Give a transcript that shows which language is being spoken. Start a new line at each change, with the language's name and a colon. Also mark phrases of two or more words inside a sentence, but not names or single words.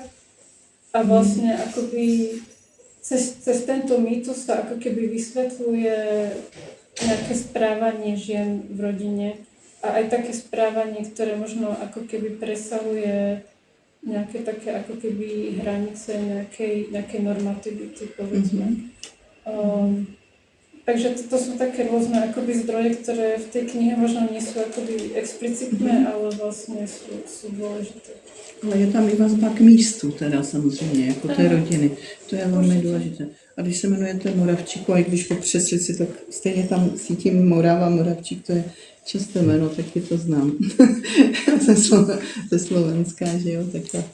Slovak: A vlastne akoby cez tento mýtus sa ako keby vysvetľuje nejaké správanie žien v rodine a aj také správanie, ktoré možno ako keby presahuje nejaké také ako keby hranice nejakej normativity, povedzme. Takže to sú také rôzne akoby zdroje, ktoré v tej knihe možno nie sú akoby explicitné, ale vlastne sú dôležité.
Czech: Ale je tam i vazba k místu teda samozřejmě, jako té rodiny. To je velmi důležité. A když se jmenujete Moravčíku, a i když po Přeslici, tak stejně tam cítím Morava, Moravčík, to je časté jméno, taky to znám. ze Slovenska, že jo, tak to.